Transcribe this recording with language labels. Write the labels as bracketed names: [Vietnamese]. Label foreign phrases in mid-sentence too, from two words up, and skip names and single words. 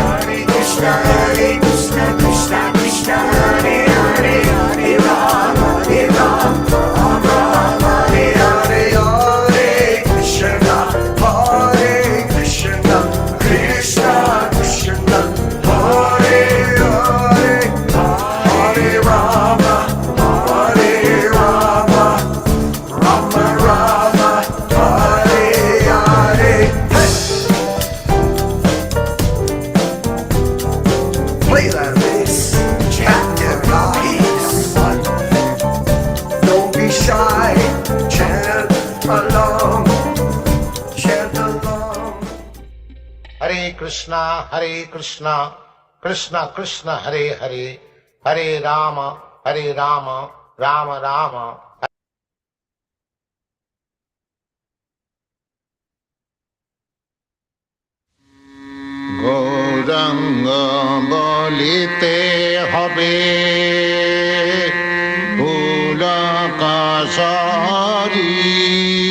[Sanskrit] Hare Krishna, Krishna Krishna, Hare Hare, Hare Rama, Hare Rama, Rama Hare Hare, Hare Krishna, Hare Krishna, Krishna Krishna, Hare Hare, Hare Rama, Hare Rama, Rama Rama, Hare Hare. [English] Play that bass, chant your peace. Don't be shy, chant along, chant along. [Sanskrit] Hare Krishna, Krishna Krishna, Hare Hare, Hare Rama, Rama Rama. [Bangla] গৌরাঙ্গ বলিতে হবে ফুল কাশারি